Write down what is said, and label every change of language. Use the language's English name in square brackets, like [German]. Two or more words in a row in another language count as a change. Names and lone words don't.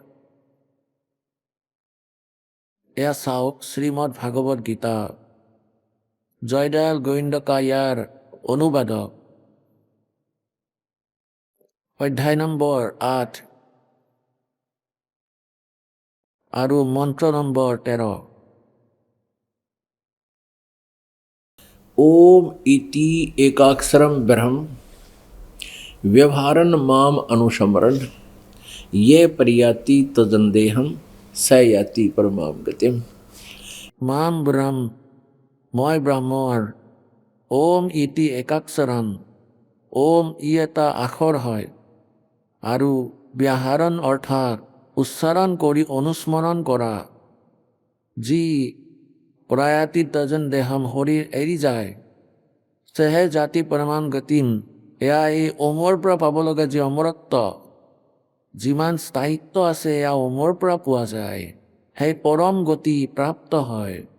[Assamese] এয়া চাওক শ্ৰীমদ ভাগৱত গীতা, জয়দয়াল গোবিন্দকা ইয়াৰ অনুবাদক, অধ্যায় নম্বৰ 8 আৰু মন্ত্ৰ নম্বৰ 13। [Sanskrit] ओम इति एकाक्षरम ब्रह्म व्यवहारन माम अनुस्मरन् ये प्रयाति तजन्देहम स याति परमाम गतिम। মাম ব্ৰহ্ম, [Assamese] মই ব্ৰহ্মৰ, [Sanskrit] ওম ইতি একাক্ষৰম, [Assamese] ওম ই এটা আখৰ হয়, আৰু ব্যাহৰণ অৰ্থাৎ উচ্চাৰণ কৰি অনুস্মৰণ কৰা, যি [Sanskrit] প্ৰয়াতি তজন দেহম [Assamese] শৰীৰ এৰি যায়, সেহে [Sanskrit] জাতি পৰমাম গতিম, [Assamese] এয়া এই ওমৰ পৰা পাব লগা যি অমৰত্ব, যিমান স্থায়িত্ব আছে এয়া ওমৰ পৰা পোৱা যায়, সেই পৰম গতি প্ৰাপ্ত হয়।